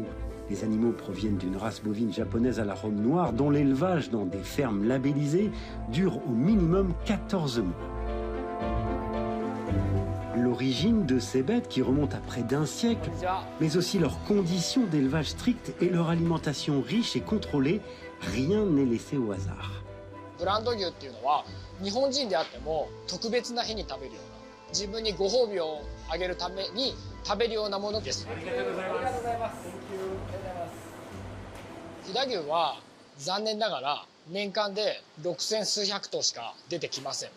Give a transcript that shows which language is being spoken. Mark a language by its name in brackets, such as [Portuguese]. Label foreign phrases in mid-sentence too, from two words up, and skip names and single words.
[French] Les animaux proviennent d'une race bovine japonaise à l'arôme noir, dont l'élevage dans des fermes labellisées dure au minimum 14 mois. L'origine de ces bêtes, qui remonte à près d'un siècle, mais aussi leurs conditions d'élevage strictes et leur alimentation riche et contrôlée, rien n'est laissé au hasard. [Japanese] ブランド牛っていうのは日本人であっても特別な日に食べるような自分にご褒美をあげるために食べるようなものです。ありがとうございます。飛騨牛は残念ながら年間で6000数百頭しか出てきません。